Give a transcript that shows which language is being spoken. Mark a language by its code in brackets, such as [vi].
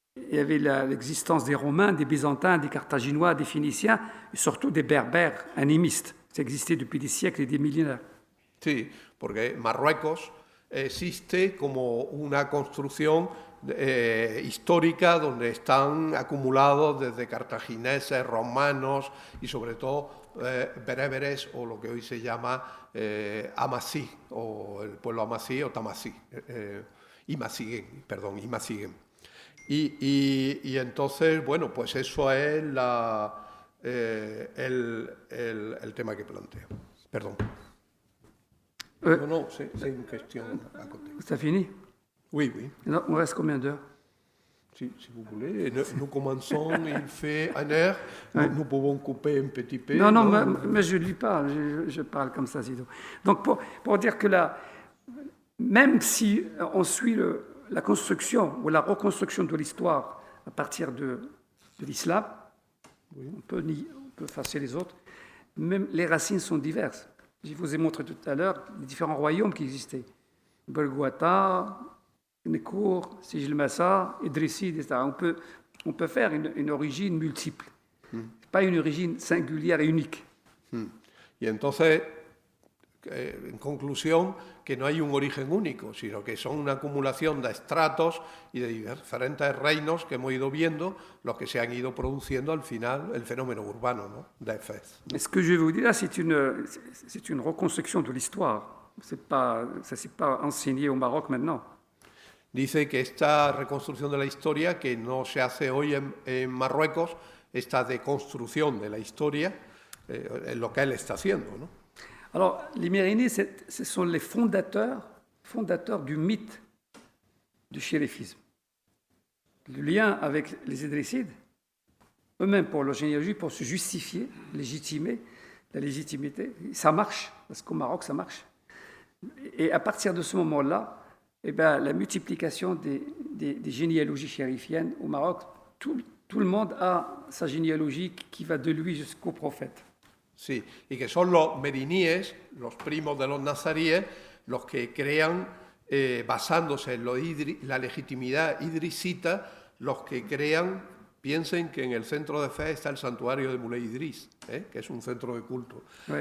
[fr] il y avait l'existence des Romains, des Byzantins, des Carthaginois, des Phéniciens, et surtout des Berbères animistes. Ça existait depuis des siècles et des millénaires. [es] Sí, porque Marruecos existe como una construcción histórica donde están acumulados desde cartagineses, romanos y sobre todo bereberes o lo que hoy se llama Amasí, o el pueblo Amasí o Tamasí, Imaziguen, perdón, Imaziguen. Y entonces, bueno, pues eso es el tema que planteo. Perdón. [fr] Non, c'est une question à côté. C'est fini? Oui, oui. Non, il me reste combien d'heures? Si vous voulez. Nous commençons, il fait 1 heure. Nous pouvons couper un petit peu. Non, mais je ne lis pas, je parle comme ça, sinon. Donc, pour dire que là, même si on suit la construction ou la reconstruction de l'histoire à partir de l'islam, oui, on peut effacer les autres, même les racines sont diverses. Je vous ai montré tout à l'heure les différents royaumes qui existaient. Bergouata, Nekour, Sijil-Massa, Idrisside, etc. On peut faire une origine multiple, pas une origine singulière et unique. [es] Y entonces, en conclusión, que no hay un origen único, sino que son una acumulación de estratos y de diferentes reinos que hemos ido viendo, los que se han ido produciendo al final el fenómeno urbano, ¿no?, de Fès. [fr] Ce que je vais vous dire là, c'est une reconstruction de l'histoire. Ça ne s'est pas enseigné au Maroc maintenant. [es] Dice que esta reconstrucción de la historia, que no se hace hoy en Marruecos, esta deconstrucción de la historia, es lo que él está haciendo, ¿no? [fr] Alors, les Mérinides, ce sont les fondateurs du mythe du chérifisme. Le lien avec les Idrissides, eux-mêmes pour leur généalogie, pour se justifier, légitimer, la légitimité, ça marche, parce qu'au Maroc, ça marche. Et à partir de ce moment-là, eh bien, la multiplication des généalogies chérifiennes au Maroc, tout le monde a sa généalogie qui va de lui jusqu'au prophète. [es] Sí, y que son los meriníes, los primos de los nazaríes, los que crean, basándose en la legitimidad idrisita, los que crean, piensen que en el centro de Fès está el santuario de Moulay Idris, que es un centro de culto. Sí.